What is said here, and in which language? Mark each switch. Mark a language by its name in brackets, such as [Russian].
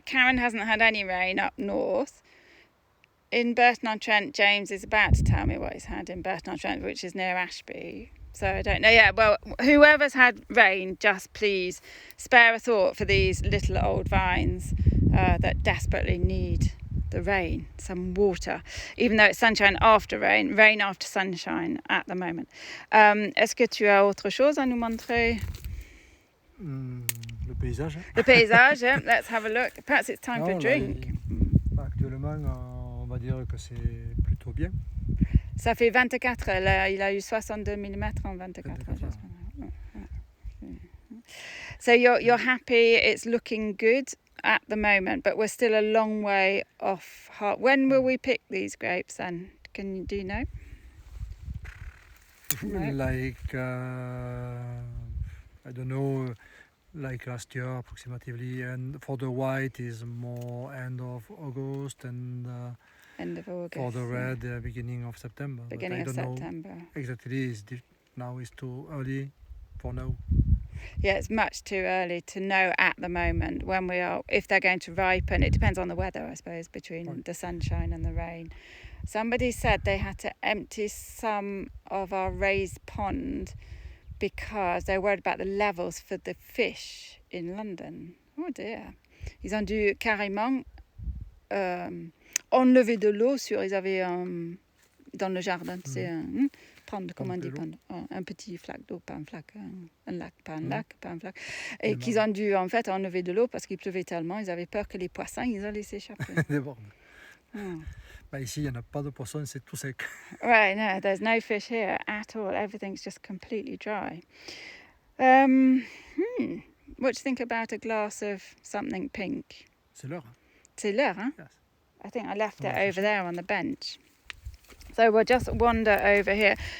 [English] Karen hasn't had any rain up north. In Burton-on-Trent, James is about to tell me what he's had in Burton-on-Trent, which is near Ashby. So I don't know. Yeah, well, whoever's had rain, just please spare a thought for these little old vines that desperately need the rain, some water, even though it's sunshine after rain, rain after sunshine at the moment. [French] Est-ce que tu as autre chose à nous montrer? Le paysage. [English] The paysage, yeah. Let's have a look. Perhaps it's time for a drink. [French] Actuellement, on va dire que c'est plutôt bien. Ça fait 24, il a eu 62 mm en 24 heures. [English] So you're happy, it's looking good at the moment, but we're still a long way off. When will we pick these grapes then? Do you know? Like, I don't know, like last year approximately, and for the white is more end of August and end of August. For the red, beginning of September. Beginning of September. Exactly, now it's too early for now. Yeah, it's much too early to know at the moment if they're going to ripen. It depends on the weather, I suppose, between the sunshine and the rain. Somebody said they had to empty some of our raised pond because they're worried about the levels for the fish in London. Oh dear. [French] Ils ont dû carrément enlever de l'eau ils avaient dans le jardin, c'est prendre, comment on dit, un petit flaque d'eau, pas un flaque, un lac, pas un lac, pas un flaque. Et qu'ils ont dû en fait enlever de l'eau parce qu'il pleuvait tellement, ils avaient peur que les poissons, ils allaient s'échapper. Bah ici, il n'y en a pas de poissons, c'est tout sec. [English] Right, no, there's no fish here at all. Everything's just completely dry. What do you think about a glass of something pink? [French] C'est l'heure. C'est l'heure, huh? [English] Yes. I think I left it over there on the bench. So we'll just wander over here.